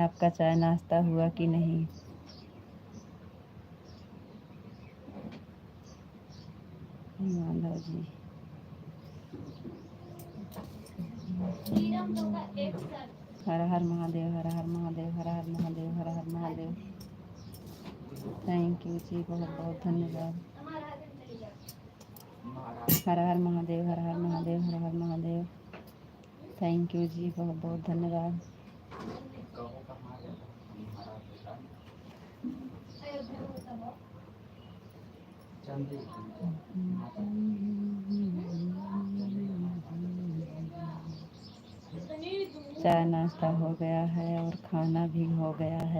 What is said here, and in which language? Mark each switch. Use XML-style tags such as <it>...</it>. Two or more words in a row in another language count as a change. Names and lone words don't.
<hi>आपका चाय नाश्ता हुआ कि नहीं? माधव जी, हर हर महादेव, हर हर महादेव, हर हर महादेव, हर हर महादेव।</hi> <en>thank you</en> <hi>जी, बहुत बहुत धन्यवाद। हर हर महादेव, हर हर महादेव, हर हर महादेव।</hi> <en>thank you</en> <hi>जी, बहुत बहुत धन्यवाद। चाय नाश्ता हो गया है और खाना भी हो गया है।</hi>